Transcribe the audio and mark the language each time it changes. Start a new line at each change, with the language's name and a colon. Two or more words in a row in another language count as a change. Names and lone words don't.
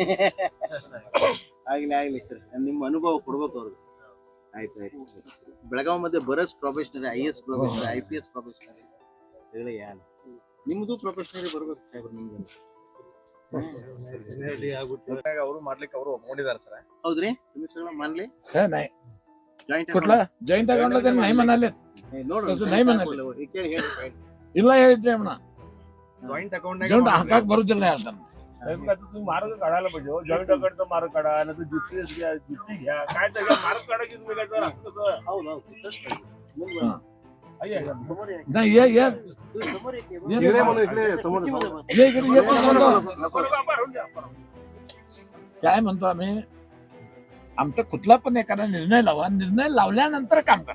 Kannada: ಆಗ್ಲಿ ಸರ್, ನಿಮ್ಮ ಅನುಭವ ಕೊಡ್ಬೇಕು ಅವ್ರಿಗೆ. ಆಯ್ತು. ಬೆಳಗಾವಿ ಮಧ್ಯೆ ಬರಸ್ ಪ್ರೊಫೆಷನರಿ, IAS ಪ್ರೊಫೆಷನರಿ, IPS ಪ್ರೊಫೆಷನರಿ ಹೇಳಿ ಯಾರು ನಿಮ್ದು ಪ್ರೊಫೆಷನರಿ ಬರ್ಬೇಕು ಸಾಹೇಬ್ರು. ನಿಮ್ಗೆ ಅವರು ಮಾಡ್ಲಿಕ್ಕೆ ಅವರು ಒಪ್ಕೊಂಡಿದ್ದಾರೆ ಸರ್. ಹೌದ್ರಿ,
Marathi: तुम्ही मानले
English: joint account
Marathi: नाही म्हणाले नाही म्हणाले
Kannada: ಇಲ್ಲ ಹೇಳಿದ್ದೆ
English: joint account
Kannada: ಹಾಕಕ್ ಬರುದಿಲ್ಲ ಹೇಳ್ತಾನೆ.
Marathi: तुम्ही मार्ग काढायला पाहिजे.
English: joint accountचा
Marathi: मार्ग काढा, नाही तर जुती घ्या, काय सगळं मार्ग काढायची तुम्ही काय काय म्हणतो आम्ही, आमचा कुठला पण एखादा निर्णय लावा, निर्णय लावल्यानंतर काम करा.